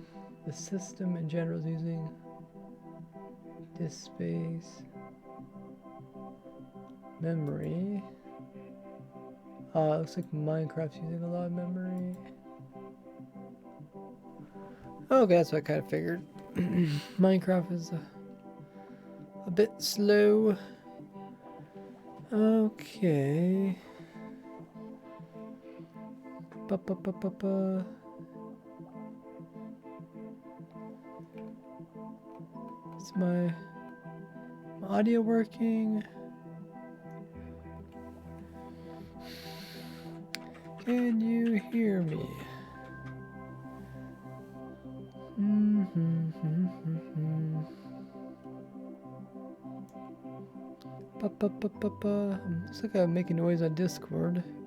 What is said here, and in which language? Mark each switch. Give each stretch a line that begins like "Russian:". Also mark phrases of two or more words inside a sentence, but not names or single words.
English: The system in general is using disk space, memory. Looks like Minecraft's using a lot of memory. Okay, that's what I kind of figured. Minecraft is a bit slow. Okay. Ba-ba-ba-ba-ba. Is my audio working? Can you hear me? Looks like I'm making noise on Discord.